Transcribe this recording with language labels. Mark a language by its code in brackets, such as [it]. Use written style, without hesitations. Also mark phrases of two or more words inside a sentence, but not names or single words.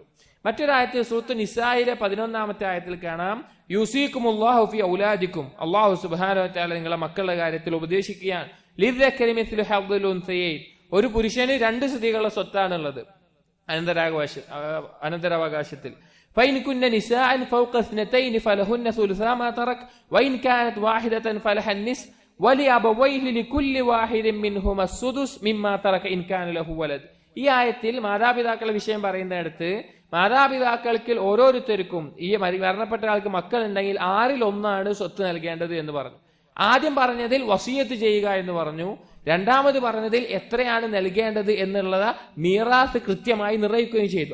[ml] മറ്റൊരായത്തിൽ സൂറത്ത് നിസായിലെ 11-ാമത്തെ ആയത്തിൽ കാണാം, [ar] يوصيكم الله في أولادكم, الله سبحانه وتعالى [ml] നിങ്ങളുടെ മക്കളുടെ കാര്യത്തിൽ ഉപദേശിക്കുകയാണ്. [ar] للذكر مثل حظ الأنثيين, [ml] ഒരു പുരുഷന് 2 സ്ത്രീകളുടെ സ്വത്താണുള്ളത് അനന്തരാവകാശത്തിൽ. [ar] فإن كن نساء فوق 2 فلهن ثلثا ما ترك وإن كانت واحدة فلها النصف ولأبويه لكل واحد منهما السدس مما ترك إن كان له ولد. [ml] ഈ ആയത്തിൽ മാതാപിതാക്കളുടെ വിഷയം പറയുന്നിടത്ത് മാതാപിതാക്കൾക്ക് ഓരോരുത്തർക്കും ഈ മരണപ്പെട്ട ആൾക്ക് മക്കൾ ഉണ്ടെങ്കിൽ 1/6 സ്വത്ത് നൽകേണ്ടത് എന്ന് പറഞ്ഞു. ആദ്യം പറഞ്ഞതിൽ വസിയത്ത് ചെയ്യുക എന്ന് പറഞ്ഞു. രണ്ടാമത് പറഞ്ഞതിൽ എത്രയാണ് നൽകേണ്ടത് എന്നുള്ളത് മീറാത്ത് കൃത്യമായി നിർണ്ണയിക്കുകയും ചെയ്തു.